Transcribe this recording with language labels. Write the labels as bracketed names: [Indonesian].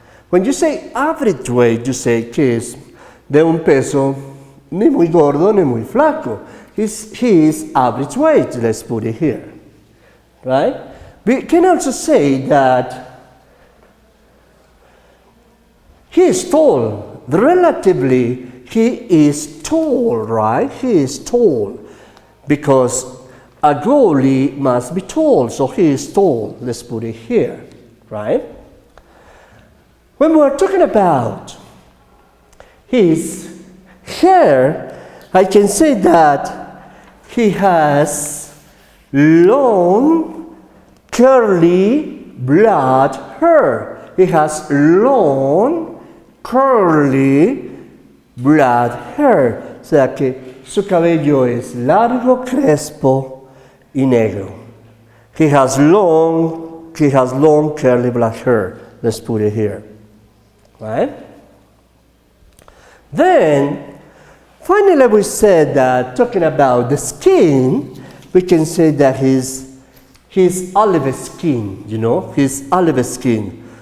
[English] When you say average weight, you say [Spanish] que es de un peso ni muy gordo ni muy flaco. [English] He is average weight, let's put it here, right? We can also say that he is tall. Relatively, he is tall, right? He is tall because a goalie must be tall, so he is tall. Let's put it here, right? When we're talking about his hair, I can say that he has long, curly, black hair. He has long, curly, black hair. [Spanish] O sea que su cabello es largo, crespo y negro. [English] He has long, curly, black hair. Let's put it here. Right? Then, finally, we said that talking about the skin, we can say that he's olive skin, you know, he's olive skin.